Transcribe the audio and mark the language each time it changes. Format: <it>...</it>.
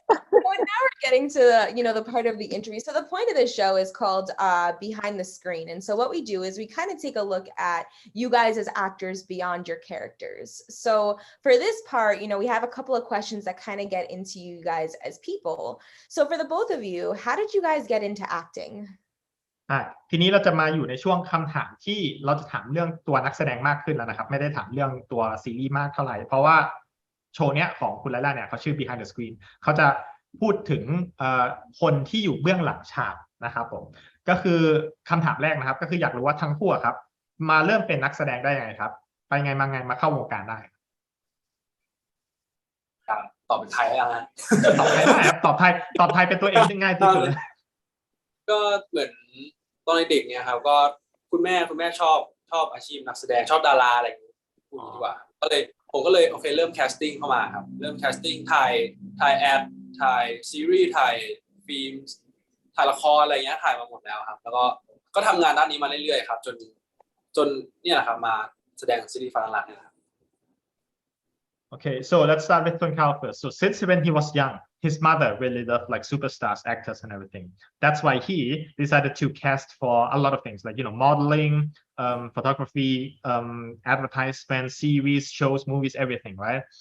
<en>So now we're getting to the, you know, the part of the interview. So the point of this show is called Behind the Screen. And so what we do is we kind of take a look at you guys as actors beyond your characters. So for this part, you know, we have a couple of questions that kind of get into you guys as people. So for the both of you, how did you guys get into acting?</en> <th>ทีนี้เราจะมาอยู่ในช่วงคำถามที่เราจะถามเรื่องตัวนักแสดงมากขึ้นแล้วนะครับไม่ได้ถามเรื่องตัวซีรีส์มากเท่าไหร่เพราะว่าโชว์เนี้ยของคุณไลล่าเนี่ยเขาชื่อ Behind the Screen เขาจะพูดถึงคนที่อยู่เบื้องหลังฉากนะครับผมก็คือคำถามแรกนะครับก็คืออยากรู้ว่าทั้งคู่ครับมาเริ่มเป็นนักแสดงได้ยังไงครับไปไงมาไงมาเข้าวงการได้ ตอบเป็นไทยแล้วนะ ตอบไทยได้ครับตอบไทยเป็นตัวเองง่ายที่สุดเลย ก็เหมือนตอนเด็กเนี่ยครับก็คุณแม่ชอบอาชีพนักแสดงชอบดาราอะไรอย่างนี้พูดดีกว่าผมก็เลยโอเคเริ่มแคสติ้งเข้ามาครับเริ่มแคสติ้งถ่ายแอดถ่ายซีรีส์ถ่ายฟิล์มถ่ายละครอะไรเงี้ยถ่ายมาหมดแล้วครับแล้วก็ทำงานด้านนี้มาเรื่อยๆครับจนเนี่ยแหละครับมาแสดงซีรีส์Fahlanrukเนี่ยครับ</th> <en>Okay, so let's start with Tonkhao first. So since when he was young, his mother really loved like superstars, actors, and everything. That's why he decided to cast for a lot of things, like, you know, modeling, photography, advertisement, series, shows, movies, everything, right?</en>